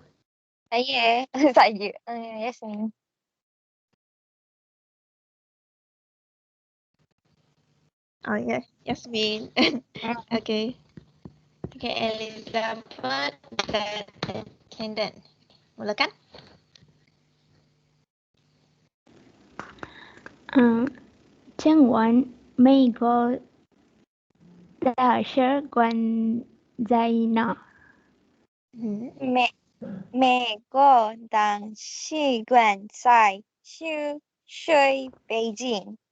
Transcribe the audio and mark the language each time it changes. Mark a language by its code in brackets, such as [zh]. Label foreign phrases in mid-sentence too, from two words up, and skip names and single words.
[ms] Saya. Saya. Yasmin. Oh ya, Yasmin. Okay. Okay, Elizabeth dan attendant. Mulakan. [zh] 今晚美国大使馆在哪？美国大使馆在北京。